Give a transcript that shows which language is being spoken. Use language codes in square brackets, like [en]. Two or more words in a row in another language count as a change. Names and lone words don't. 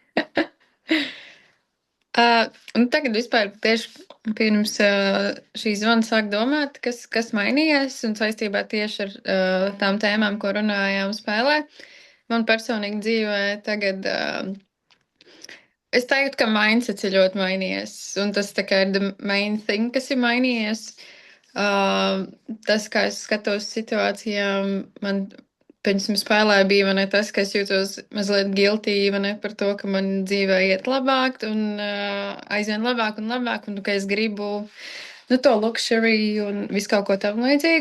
[lv] Un tagad vispār tieši pirms šī zvana sāk domāt, kas mainījās un saistībā tieši ar tām tēmām, ko runājām spēlē. Man personīgi dzīvē tagad es teiktu, ka mindsets ir ļoti mainījies, un tas tā kā ir [en] the main thing, [lv] kas ir mainījies. Tas, kā es skatos situācijām, man pirms spēlē bija man tas, ka es jūtos mazliet guilty par to, ka man dzīvē iet labāk un aizvien labāk un labāk, un ka es gribu to luxury un visu kaut ko tam līdzīgu.